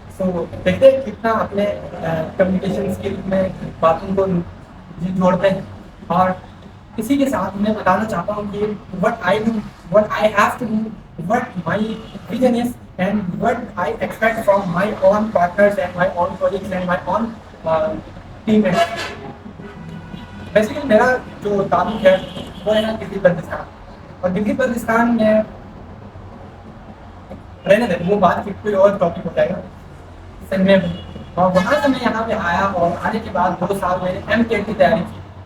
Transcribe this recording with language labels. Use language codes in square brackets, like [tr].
[ur] So دیکھتے ہیں کتنا اپنے کمیونیکیشن اسکل میں باتوں کو جوڑتے ہیں. اور اسی کے ساتھ میں بتانا چاہتا ہوں کہ [en] what I do, what I have to do, what my vision is, and what I expect from my own partners and my own colleagues and my own teammates. [ur] Basically میرا جو تعلق ہے وہ ہے ڈگری بلتستان, اور ڈگری بلتستان میں رہنے دیں وہ بات کی کوئی اور ٹاپک ہو جائے گا میں. اور وہاں سے میں یہاں پہ آیا اور آنے کے بعد 2 سال میں نے MCAT کی تیاری کی.